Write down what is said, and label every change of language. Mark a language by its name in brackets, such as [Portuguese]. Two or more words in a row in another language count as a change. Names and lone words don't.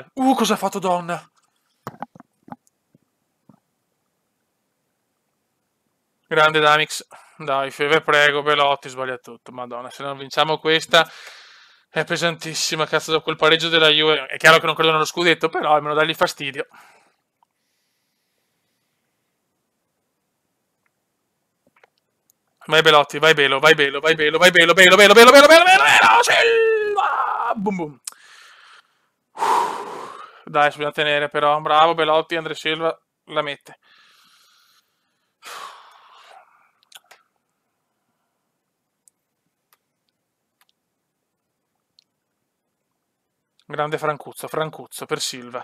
[Italian] Cosa ha fatto Donna? Grande Damix. Dai, Feve, prego, Belotti, sbaglia tutto. Madonna, se non vinciamo questa è pesantissima, cazzo, dopo quel pareggio della Juve. È chiaro che non credo nello scudetto, però almeno dargli fastidio. Vai Belotti, vai Belo, vai Belo, vai Belo, vai Belo, Belo, Belo, Belo, Belo, Belo, Belo, Belo, Silva! Boom, boom. Dai, bisogna tenere però. Bravo Belotti, Andre Silva la mette. Grande Francuzzo, Francuzzo per Silva.